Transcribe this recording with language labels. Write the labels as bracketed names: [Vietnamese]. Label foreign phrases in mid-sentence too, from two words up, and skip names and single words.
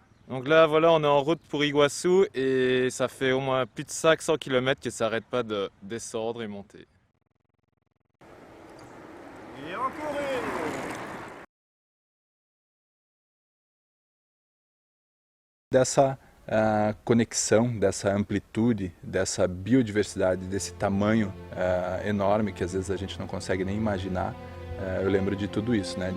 [French] Donc là, voilà, on est en route pour Iguaçu et ça fait au moins plus de 500 km que ça n'arrête pas de descendre et monter. Et encore une. [Portuguese] Dessa conexão, dessa amplitude, dessa biodiversidade, desse tamanho enorme que às vezes a gente não consegue nem imaginar, eu lembro de tudo isso, né?